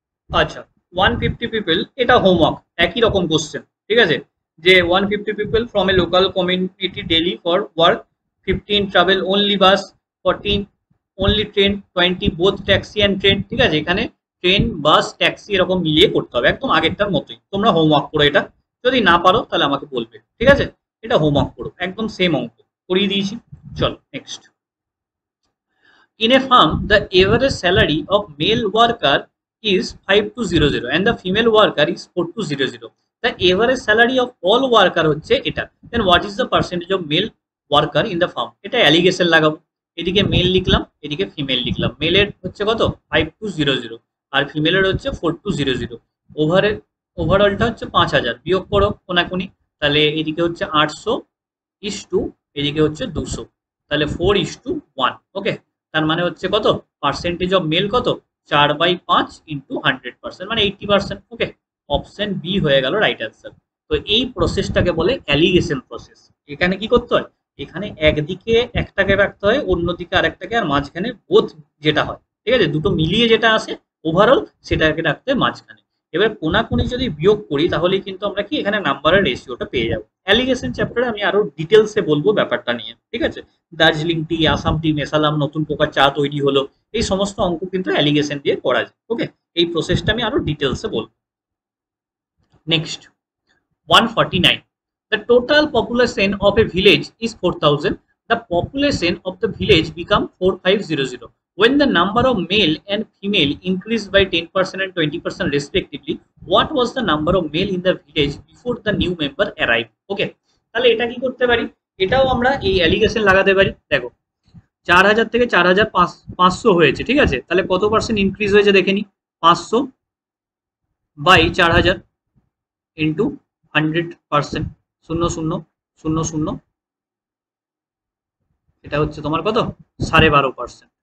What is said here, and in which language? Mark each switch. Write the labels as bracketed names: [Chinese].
[English] আচ্ছা, 150 পিপল, [Bangla] এটা হোমওয়ার্ক, একই রকম কোশ্চেন, ঠিক আছে, যে [English] 150 people from a local community daily for work, 15 travel only bus, 14 only train, 20 both taxi and train, ঠিক আছে। [Bangla] এখানে ট্রেন বাস ট্যাক্সি এরকম মিলিয়ে করতে হবে, একদম আগেরটার মতোই। তোমরা হোমওয়ার্ক করো এটা, যদি না পারো তাহলে আমাকে বলবে, ঠিক আছে। এটা হোমওয়ার্ক করো, একদম সেম অঙ্ক করিয়ে দিয়েছি। চলো next. [English] In a firm, the average salary of male worker is 5200 and the female worker is 4200. The average salary of all worker [Bangla] হচ্ছে এটা। [English] Then what is the percentage of male worker in the firm? [Bangla] এটা allegation লাগাবো, এদিকে mail লিখলাম, এদিকে female লিখলাম। মেলের হচ্ছে কত 5200 আর ফিমেলের হচ্ছে 4200। ওভারঅলটা হচ্ছে 5000, বিয়োগ করো কোনাকুনি, তাহলে এদিকে হচ্ছে 800 ইস টু এদিকে হচ্ছে 200, তাহলে 4:1। ওকে, তার মানে হচ্ছে কত, পার্সেন্টেজ অফ মেল কত, 4/5 ইন্টু 100%, মানে 80%। ওকে, অপশন বি হয়ে গেল রাইট অ্যান্সার। তো এই প্রসেসটাকে বলে অ্যালিগেশন প্রসেস। এখানে কি করতে হয়, এখানে একদিকে একটাকে রাখতে হয়, অন্যদিকে আরেকটাকে, আর মাঝখানে বোথ যেটা হয়, ঠিক আছে, দুটো মিলিয়ে যেটা আসে ওভারঅল সেটাকে রাখতে হয় মাঝখানে। এবার কোনাকুনি যদি বিয়োগ করি তাহলে কিন্তু আমরা কি এখানে নাম্বারের রেশিওটা পেয়ে যাবো। অ্যালিগেশন চ্যাপ্টারে আমি আরো ডিটেলসে বলবো ব্যাপারটা নিয়ে, ঠিক আছে। দার্জিলিং টি, আসাম টি মেশালাম, নতুন প্রকার চা তৈরি হলো, এই সমস্ত অঙ্ক কিন্তু অ্যালিগেশন দিয়ে করা যায়। ওকে, এই প্রসেসটা আমি আরো ডিটেলসে বলবো। [English] Next 149. The total population of a village is 4,000. The population of the village become 4,500. When the number of male and female increased by 10% and 20% respectively, what was the number of male in the village before the new member arrived? [Bangla] Okay, তাহলে এটা কি করতে পারি, এটাও আমরা এই allegation লাগাতে পারি। দেখো 4,000 থেকে 4,500 হয়েছে, ঠিক আছে, তাহলে কত পার্সেন্ট ইনক্রিজ হয়েছে দেখে নি, 500 বাই 4,000 ইন্টু 100%, 0,000,000, এটা হচ্ছে তোমার কত, 12.5%।